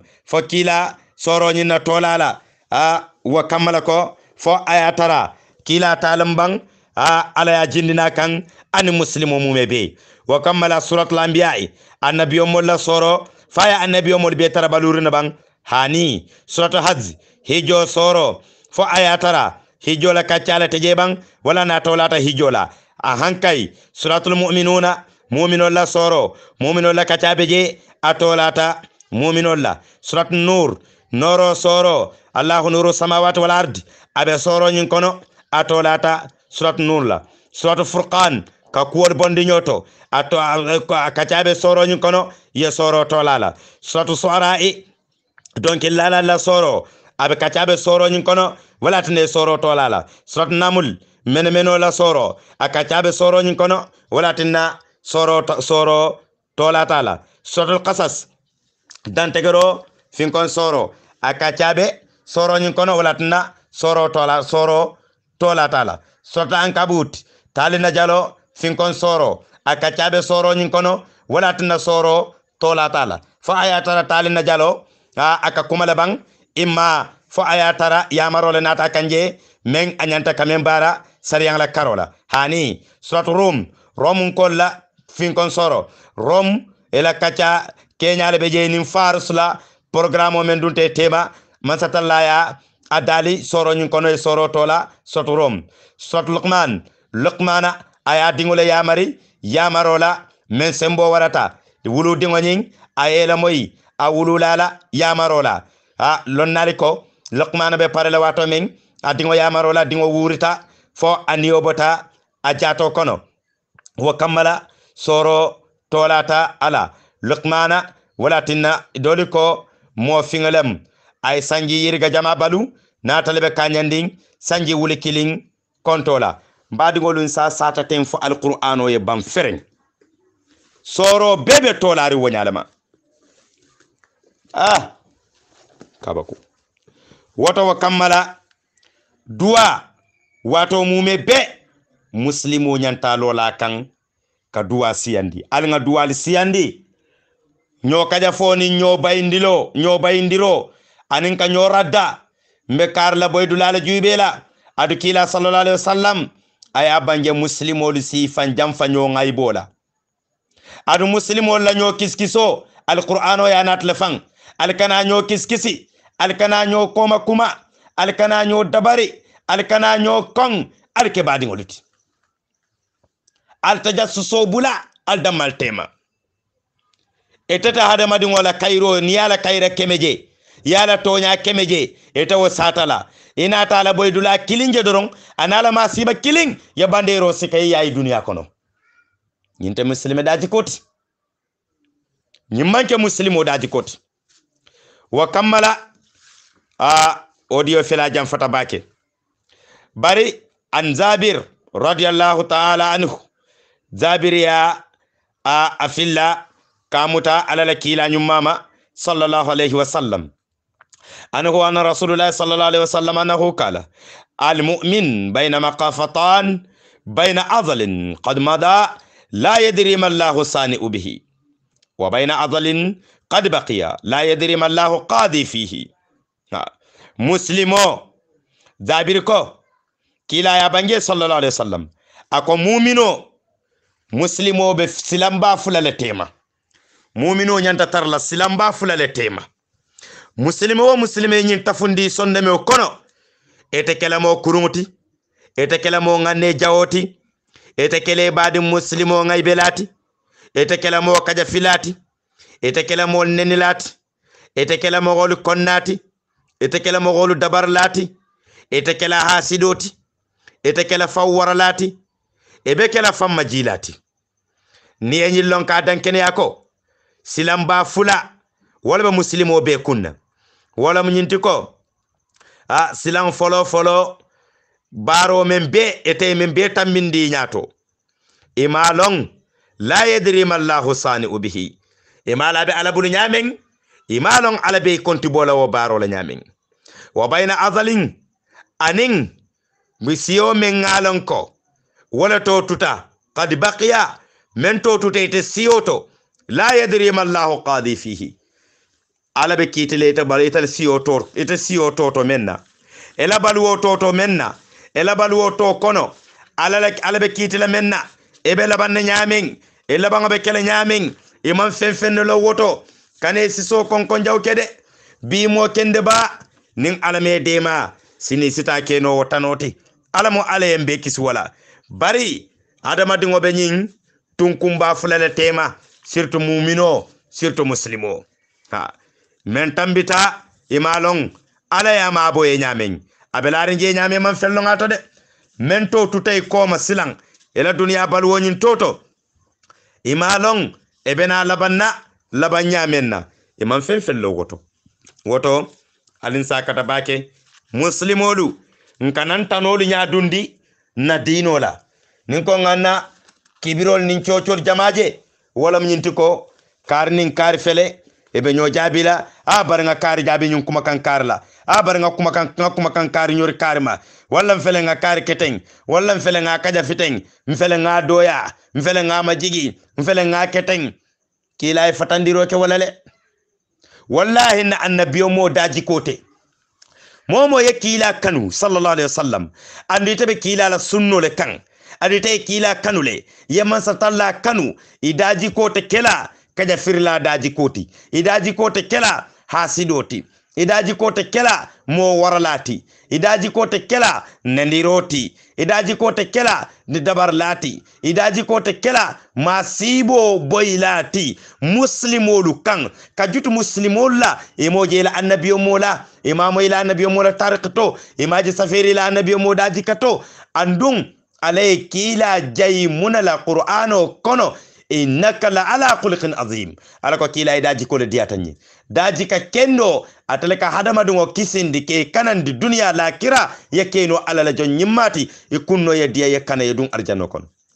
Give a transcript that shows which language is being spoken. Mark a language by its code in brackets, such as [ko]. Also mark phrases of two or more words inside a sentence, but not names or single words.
[man] fo kila soro nyina tola la wa kamala ko fo ayatara kila talambang ala ya jindina kan ani muslimo mumebe wa kamala suratul anbiya annabiyo molla soro faya annabiyo mol be tara balurina bang hani suratul hajj hijo soro fo ayatara hijo la kacala teje bang wala na tolata hijo la a hankai suratul mu'minuna mu'minul la soro mu'minul la kacabe je atolata mu'minul la surat nur noro soro [ar] الله نور السماوات والأرض [man] abe soro nyin kono atolata surat nur la surat furqan ka kuwor bondi nyoto ato kacabe soro nyin kono ye soro tolala surat suara'i donc la soro abe kacabe soro nyin kono wala tane soro tolala surat namul meno la soro akacabe soro nyin kono wala tinna soro tolata la suratul qasas dantegero finkon soro akacabe soro nyin kono wala tinna soro tolata la surat ankabut talina jalo finkon soro akacabe soro nyin kono wala tinna soro tolata la fa ayatara talina jalo aka kumala bang imma fo ayatara yamarole nata kanje men anyanta kamen bara sariyang la karola hani surat rom kolla finkon soro rom ela kacha kenyale beje nim farsla programme men dunte tema mansatalla ya adali soro nyin kono soro tola surat surat luqmana aya dingole yamari yamarola men sembo warata wulu dingoning ayela moyi a wululala yamarola lonnali ko luqmana be parela wato men adingo yamarola dingo wurita fo aniyobota a jato kono wa kammala soro tolata ala luqmana wala tinna doli ko mo fingalem ay sanji yirga jama balu natalebe kanyanding sanji wuli killing kontola mbadigolun sa sata ten fo alqur'ano ye bam feren soro bebe tolari wonyalama kabako woto wa kammala duwa wato mume be muslimo nyanta lola kan ka duwa siyandi alnga duwal siyandi nyo kaja foni nyo bayindiro anin ka nyo radda mbe karla boydulala juybela adu kila [ar] صلى الله عليه وسلم [man] aya banje muslimo lu si fanjam fanyo ngaybola adu muslimo la nyo kiskiso alqur'ano ya nat lefan alkana nyo kiskisi alkana nyo kuma alkana nyo dabari alkana nyo kong alke badi ngoluti altajassuso bula aldamal tema etata hada madi ngola kairo ni yala kaira kemeje yala tonya kemeje etawo satala ina tala boydula kilinje doron anala masiba kiling ya bandero sikay yayi dunya kono nyinte muslime daji koti nyimmanke muslimo daji koti wa kammala audio fela jam fata bake bari an Zabir [ar] رضي الله تعالى عنه [man] Zabir ya afilla kamuta alala kila nyumama [ar] صلى الله عليه وسلم عنه أن رسول الله صلى الله عليه وسلم عنه قال المؤمن بين مقافتان بين عضل قد مضى لا يدري ما الله صانع به وبين عضل قد بقي لا يدري ما الله قاضي فيه [man] مسلمو زابيركو كلا يا بانجي [ar] صلى الله عليه وسلم [man] اكو مؤمنو مسلمو be silamba fulale tema mu'mino nyanta tarla silamba fulale tema muslimo muslime nyin tafundi sonde me kono ete kelamo kurumuti ete kelamo nganne jawoti ite kele badi muslimo ngay belati ite kele mo kaja filati ite kele mo nenilati ite kele mo golu konnati ite kele mo golu dabarlati ite kele hasidoti ite kele fawwaralati ebe kele famma jilati ni enyi lonka dankene yako silamba fula wala ba muslimo be kunna wala mu nyinti ko silan folo baro men be ete men be tambindi nyato imalon [ar] لا يدري ما الله صانع به [man] imala be ala bulu nyamen imalon ala be konti bola wo baro la nyamen [ar] وبين عضل [man] anin misiyo men ngalon ko wala to tuta [ar] قد بقي [man] men to tuta ite siyoto [ar] لا يدري ما الله قاضي [man] fihi ala be kitile ite bal ite siyoto to menna ela baluwo to menna ela baluwo to kono ala be kitile menna ebe labanne nyamen e labanga be kele nyamen imam fen lo woto kane siso kon jaw kede bi mo kende ba nin alame dema sini sita keno wotanoti alamo ale mbe kiswala bari adama dingo be nyin tunkumba fulale tema surtout mu'mino surtout muslimo men tambita imalon ala ya mabo e nyamen abelare je nyame man fello ngato de men to tutay koma silang ela dunya balwonin toto imalon ebena labanya menna imam fello woto alin sakata bake muslimolu nkanan tanolu nya dundi na dinola nin ko nganna kibirol nin ciocol jamaje wala nyinti ko kar nin kar fele ebe ñoo jabila bar nga kar jabi ñun kuma kan kar la bar nga kuma kan kar ñori karma wala mfele nga kar keteng wala mfele nga kaja fiteng mfele nga doya mfele nga majigi mfele nga keteng kila fatandiro ke wala le wallahi na annabiyo mo daji kote momo ye kila kanu [ar] صلى الله عليه وسلم [man] andi tabe kila la sunno le kan andi tay kila kanu le yamman satalla kanu idaji kote kela kaja firla daji koti idaji kote kela hasidoti idaji kote kela mo waralati idaji kote kela nendiroti idaji kote kela ni dabarlati idaji kote kela masibo boylati muslimolu kan kajutu muslimola emoje la annabiyo mola imamo ila annabiyo mola tariqto imaji safiri ila annabiyo modaji kato andung alay kila jay munala qur'ano kono [ar] إنك لعلى خلق عظيم [man] alako kila daji ko diatanyi daji ka kendo atalaka hadama dungo kisindi ke kanandi dunya la kira yakeno ala la jon nyimmati ikunno yediya yakana yedun arjanno kon